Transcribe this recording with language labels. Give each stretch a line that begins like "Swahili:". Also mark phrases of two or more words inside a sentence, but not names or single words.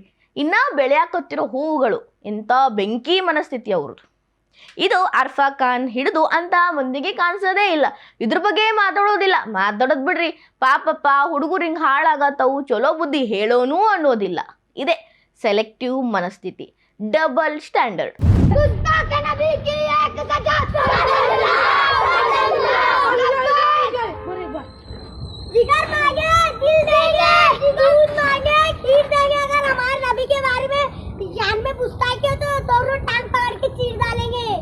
Kannada: ಇನ್ನ ಬೆಳೆಯಾಕತ್ತಿರೋ ಹೂವುಗಳು ಎಂಥ ಬೆಂಕಿ ಮನಸ್ಥಿತಿ ಅವ್ರದ್ದು. ಇದು ಅರ್ಫಾ ಖಾನ್ ಹಿಡಿದು ಅಂತ ಮಂದಿಗೆ ಕಾಣಿಸೋದೇ ಇಲ್ಲ, ಇದ್ರ ಬಗ್ಗೆ ಮಾತಾಡೋದಿಲ್ಲ. ಮಾತಾಡೋದು ಬಿಡ್ರಿ, ಪಾಪಪ್ಪ ಹುಡುಗರು ಹಿಂಗೆ ಹಾಳಾಗತ್ತವು, ಚಲೋ ಬುದ್ಧಿ ಹೇಳೋನು ಅನ್ನೋದಿಲ್ಲ. ಇದೆ ಸೆಲೆಕ್ಟಿವ್ ಮನಸ್ಥಿತಿ,
English: double standard.
Hindi: जिगर मांगे दिल देंगे, दूध मांगे खीर देंगे। अगर हमारे नबी के बारे में जान में पूछताछ किया तो दोनों टांग पकड़ के चीर डालेंगे।